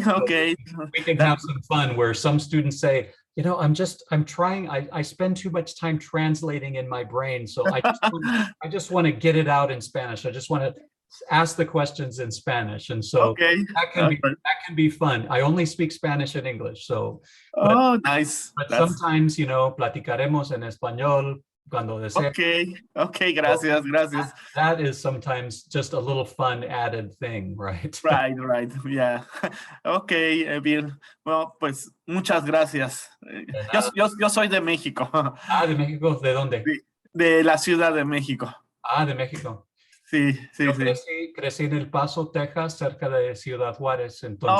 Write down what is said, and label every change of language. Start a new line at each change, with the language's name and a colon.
English: So we can have some fun where some students say, I'm trying, I spend too much time translating in my brain. So I just want to get it out in Spanish. I just want to ask the questions in Spanish. And so that can be fun. I only speak Spanish and English. So, nice. But sometimes,
Spanish: platicaremos en español. Okay, gracias.
English: That is sometimes just a little fun added thing, right? Right, yeah. Okay, Bill.
Spanish: Well, pues muchas gracias. Yo soy de México. ¿De México? ¿De dónde? De la Ciudad de México. De México. Sí. Yo crecí en El Paso, Texas, cerca de Ciudad Juárez, entonces.